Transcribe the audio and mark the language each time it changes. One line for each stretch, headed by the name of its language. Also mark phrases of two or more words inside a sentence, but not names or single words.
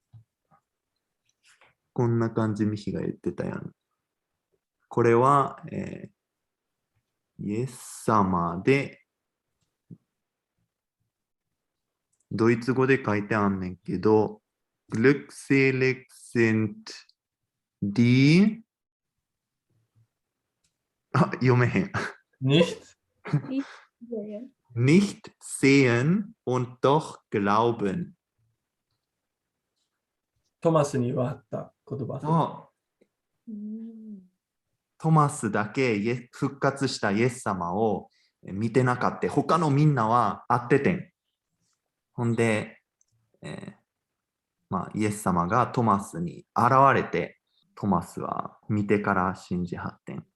Japanese: こんな感じミヒが言ってたやん。これは、イエス様でドイツ語で書いてあんねんけど、
German: glückselig sind die
Japanese: 読めへん。
German: nicht Nicht sehen und doch glauben.
Japanese: トマスに言わはった言葉。そうトマスだけ復活したイエス様を見てなかった。他のみんなは会っててん。ほんで、イエス様がトマスに現れて、トマスは見てから信じはってん。